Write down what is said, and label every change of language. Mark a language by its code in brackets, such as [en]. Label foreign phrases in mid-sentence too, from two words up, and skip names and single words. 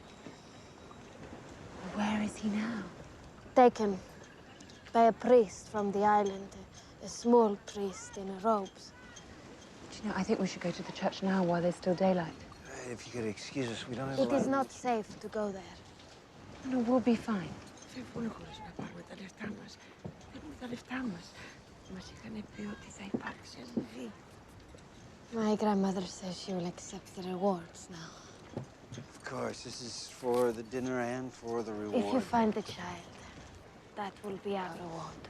[en] Where is he now? Taken by a priest from the island, a small priest in robes. Do you know, I think we should go to the church now while there's still daylight. If you could excuse us, we don't have It is not safe to go there. No, we'll be fine. [el] Φεύγουν χωρίς να πάρουμε τα λεφτά μας. Παίρνουμε τα λεφτά μας. Μας είχαν πει ότι θα υπάρξει αμοιβή. [en] My grandmother says she will accept the rewards now. Of course, this is for the dinner and for the reward. If you find the child, that will be our reward.